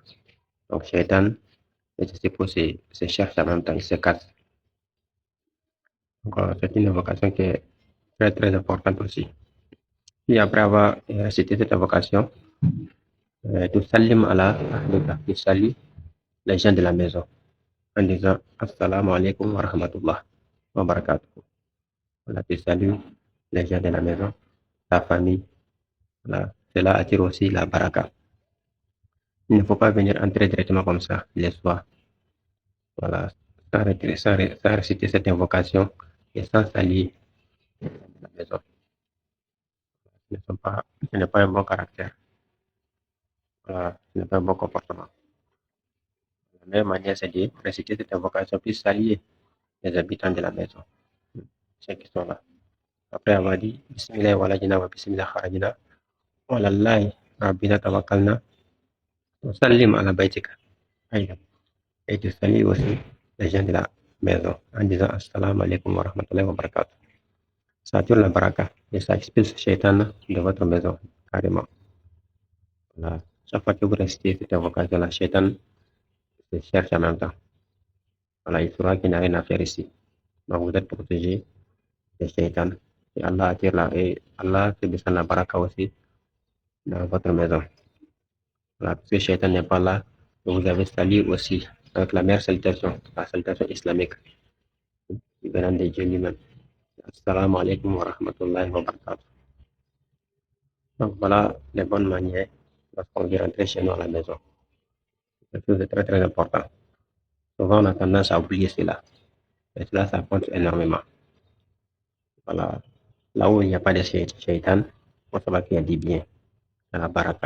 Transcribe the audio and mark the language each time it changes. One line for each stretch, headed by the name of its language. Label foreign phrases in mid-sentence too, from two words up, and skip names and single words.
French: Donc, shaitan, les disciples se cherchent en même temps, ils se cassent. Donc, c'est une invocation qui est très, très importante aussi. Puis après avoir récité cette invocation, tu
Arabic: سلم على أهلك,
French: tu salues les gens de la maison en disant
Arabic: السلام عليكم ورحمة الله وبركاته.
French: Voilà, tu salues les gens de la maison, ta famille. Voilà. Cela attire aussi la baraka. Il ne faut pas venir entrer directement comme ça les soirs. Voilà, sans réciter cette invocation et sans saluer la maison. Ce n'est pas un bon caractère. Voilà, ce n'est pas un bon comportement. La meilleure manière, c'est de réciter cette invocation puis saluer les habitants de la maison, ceux qui sont là. Après avoir dit
Arabic: بسم الله ولجنا وبسم الله خرجنا وعلى الله ربنا توكلنا وسلم على بيتك.
French: Et tu salues aussi les gens de la maison en disant
Arabic: السلام عليكم ورحمة الله وبركاته.
French: Ça attire la baraka et ça expulse le shaitan de votre maison, carrément. Voilà. Chaque fois que vous récitez cette invocation, la shaitan se cherche en même temps. Voilà, il saura qu'il n'y a rien à faire ici. Donc vous êtes protégé des shaitans. Et Allah attire et Allah fait descendre la baraka aussi dans votre maison. Voilà, parce que le shaitan n'est pas là, vous avez salué aussi avec la meilleure salutation, la salutation islamique, venant de Dieu lui-même.
Arabic: السلام عليكم ورحمة الله وبركاته.
French: Donc voilà les bonnes manières lorsqu'on vient rentrer chez nous à la maison. C'est quelque chose de très très important. Souvent on a tendance à oublier cela. Et cela, ça compte énormément. Voilà. Là où il n'y a pas de shaitan, on saura qu'il y a du bien, dans la baraka.